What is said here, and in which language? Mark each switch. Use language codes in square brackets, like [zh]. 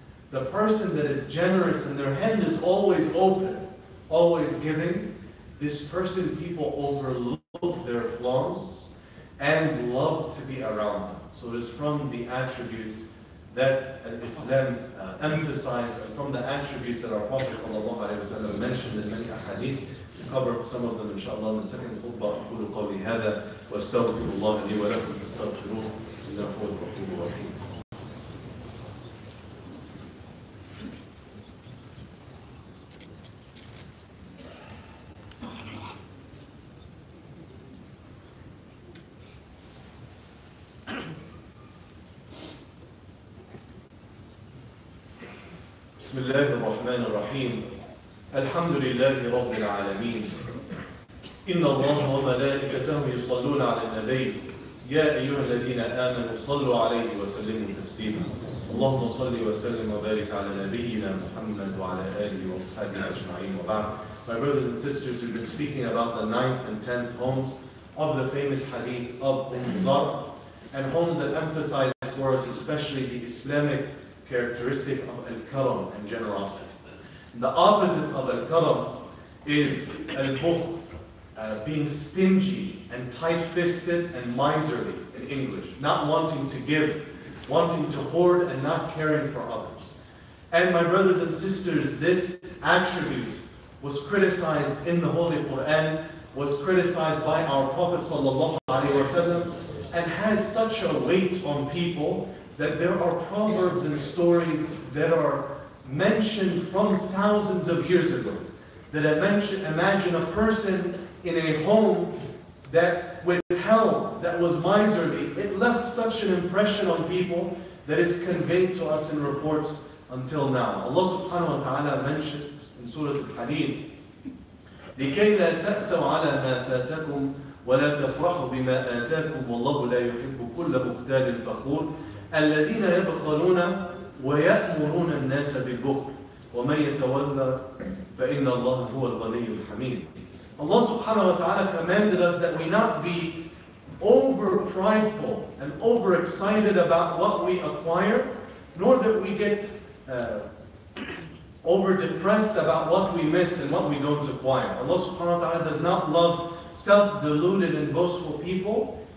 [en] The person that is generous and their hand is always open, always giving, this person, people overlook their flaws and love to be around them. So it is from the attributes that Islam emphasized, and from the attributes that our Prophet ﷺ mentioned in many hadith. To cover some of them inshallah in the second khutbah. [ar] أقول قولي هذا وأستغفر الله لي ولكم فاستغفروه إنه هو الغفور الرحيم. بسم الله الرحمن الرحيم الحمد لله رب العالمين إن الله وملائكته يصلون على النبي يا أيها الذين آمنوا صلوا عليه وسلموا تسليما اللهم صل وسلم وبارك على نبينا محمد وعلى آله وصحبه أجمعين وبعد. [en] My brothers and sisters, we've been speaking about the 9th and 10th homes of the famous hadith of Zar, and homes that emphasize for us especially the Islamic characteristic of al-karam and generosity. The opposite of al-karam is al-bukhl, being stingy and tight-fisted and miserly in English, not wanting to give, wanting to hoard and not caring for others. And my brothers and sisters, this attribute was criticized in the Holy Quran, was criticized by our Prophet ﷺ, and has such a weight on people that there are proverbs and stories that are mentioned from thousands of years ago. That imagine a person in a home that withheld, that was miserly. It left such an impression on people that it's conveyed to us in reports until now. Allah subhanahu wa ta'ala mentions in Surah Al-Hadid, [ar] لكي لا تأسوا على ما فاتكم ولا تفرحوا بما آتاكم والله لا يحب كل مختال فخور الذين يبخلون ويأمرون الناس بالبخل ومن يتولى فإن الله هو الغني الحميد. [en] Allah subhanahu wa ta'ala commanded us that we not be over prideful and over excited about what we acquire, nor that we get over depressed about what we miss and what we don't acquire. Allah subhanahu wa ta'ala does not love self-deluded and boastful people.